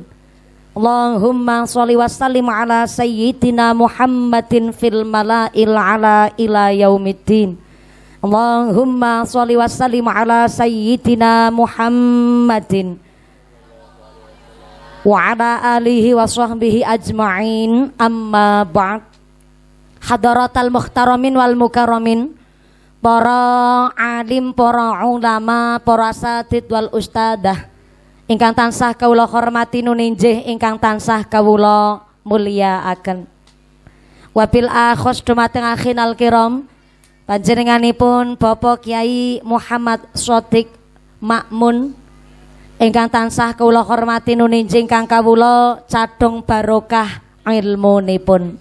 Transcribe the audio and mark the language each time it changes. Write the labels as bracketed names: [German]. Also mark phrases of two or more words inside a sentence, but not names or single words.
[Arabic] اللهم صل وسلم على سيدنا محمد في الملإ الأعلى إلى يوم الدين. اللهم صل وسلم على سيدنا محمد وعلى آله وصحبه أجمعين، أما بعد. حضرات المحترمين والمكرمين, [Javanese] para alim, para ulama, para [Arabic] أساتيذ والأستاذة [Javanese] ingkang tansah kawula hormati nuninjih, ingkang tansah kawula mulyakaken. [Arabic] وبالأخص [Javanese] dumateng [Arabic] أخينا الكرام, [Javanese] panjenenganipun Bapak Kyai Muhammad Shodiq Makmun ingkang tansah kawula hormati nuninjih, ingkang kawula cadhong barokah ilmunipun.